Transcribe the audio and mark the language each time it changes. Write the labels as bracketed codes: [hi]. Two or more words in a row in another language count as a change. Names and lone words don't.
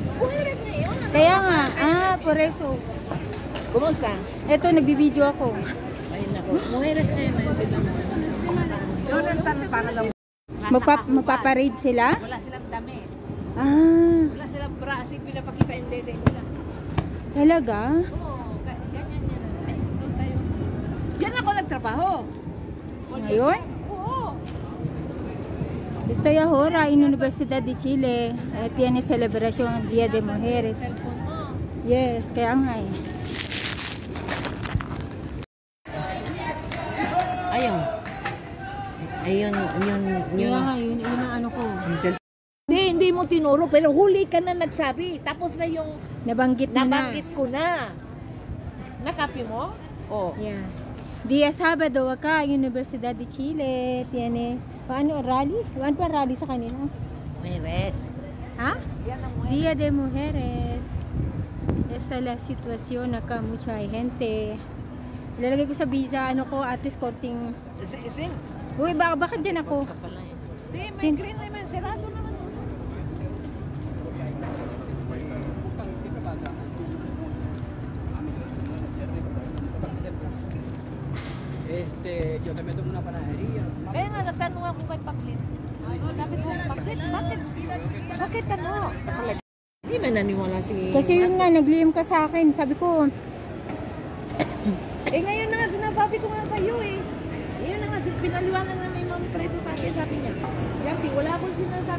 [tl] Mujeres ngayon. Kaya nga, [es] por eso. [tl] Kumusta? Eto, nagbibideo ako. Ay nako, mujeres ngayon. Para lang. Magpaparade sila? Wala silang damit. Ah, Wala silang bra. Kasi pinapakita yung dede nila. talaga? Oo, ganyan yan. Ay, doon tayo. Diyan ako nagtrabaho. Ngayon? Oo. [es] Estoy ahora en Universidad de Chile. Tiene celebración Día de Mujeres. [tl] Cellphone mo. Yes, kaya nga eh. Ayun. Ayun, Kaya nga, yun ang ano ko. Hindi mo tinuro, pero huli ka na nagsabi. Tapos na yung Nabanggit mo na. nabanggit ko na. Nakapi mo? Oo. Yeah. [es] Día Sábado acá en Universidad de Chile. Tiene, [tl] paano, rally? Ano pa rally sa kanila? Mujeres. Ha? Yan ang mujeres. [es] Día de Mujeres. Esa la situación acá, mucha gente. [tl] Ilalagay ko sa visa, ano ko, [en] at least [tl] konting... Sin? Uy, baka dyan ako. Hindi, may Sin? green naman. Sarado naman. [es] Yo también tengo una panadería. [tl] Kaya nga, nagtanong ako kay Paklit. Sabi ko, Paklit, bakit ano? Hindi man naniwala si... Kasi yun nga, naglihim ka sa akin. Sabi ko, ngayon na nga, sinasabi ko nga sa'yo eh. Ngayon na nga, pinaliwanag na may Ma'am Fredo sa akin, sabi niya, Jampi, wala akong sinasabi.